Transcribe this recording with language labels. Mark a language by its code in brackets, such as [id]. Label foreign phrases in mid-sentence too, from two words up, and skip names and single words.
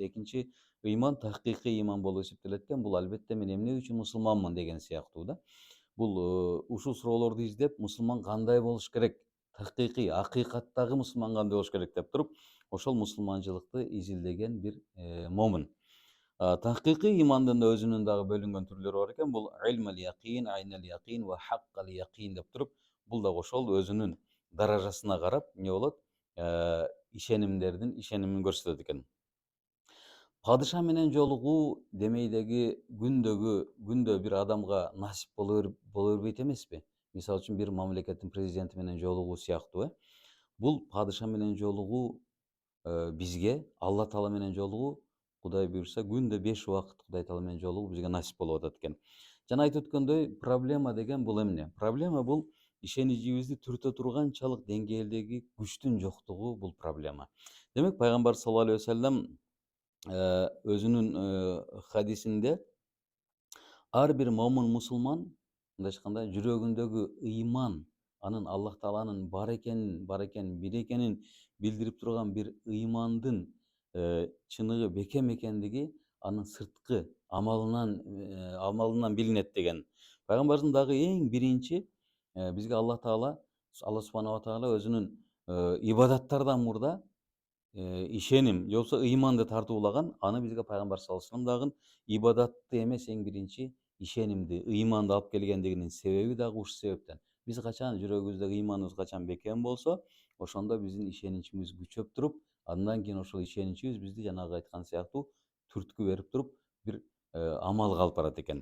[ky] Экинчи ыйман тахкыйкый ыйман болуп эсептелет экен. Бул албетте мен эмне үчүн мусулманмын деген сыяктуу да. Бул ушул суроолорду издеп, мусулман кандай болуш керек? Такыйкый, акыйкаттагы мусулман кандай болуш керек деп туруп, ошол мусулманчылыкты изилдеген бир момун. Такыйкый ыймандын да өзүнүн дагы бөлүнгөн түрлөрү бар экен. Бул [ar] علم اليقين، عين اليقين وحق اليقين [ky] деп туруп, бул дагы ошол өзүнүн даражасына карап эмне болот? Ишенимин көрсөтөт экен. Падыша менен жолугуу демейдеги күндө бир адамга насип боло бербейт эмеспи? Мисалы үчүн бир мамлекеттин президенти менен жолугуу сыяктуу. Бул падыша менен жолугуу бизге, Алла Таала менен жолугуу, Кудай буйрса күндө 5 убакыт Кудай Таала менен жолугуу бизге насип болуп атат экен. Жана айтып өткөндөй, проблема деген бул эмне? Проблема бул ишенимибизди түртө турганчалык деңгээлдеги күчтүн жоктугу, бул проблема. Демек, пайгамбар [ar] صلى الله عليه وسلم [ky] өзүнүн хадисинде ар бир момун мусулман, мындай айтканда, жүрөгүндөгү ыйман, анын Аллах Тааланын бар экенин, бир экенин билдирип турган бир ыймандын чыныгы бекем экендиги анын сырткы амалынан билинет деген. Пайгамбардын дагы эң биринчи бизге Алла субханала таала өзүнүн ибадаттардан мурда ишеним же болбосо ыйманды тартуулаган. Аны бизге пайгамбар [ar] صلى الله عليه وسلم [ky] дагы ибадатты эмес, эң биринчи ишенимди, ыйманды алып келгендигинин себеби дагы ушул себептен. Биз качан жүрөгүбүздөгү ыйманыбыз качан бекем болсо, ошондо биздин ишеничибиз күчөп туруп, андан кийин ошол ишеничибиз бизди жанагы айткан сыяктуу түрткү берип туруп, бир амалга алып барат экен.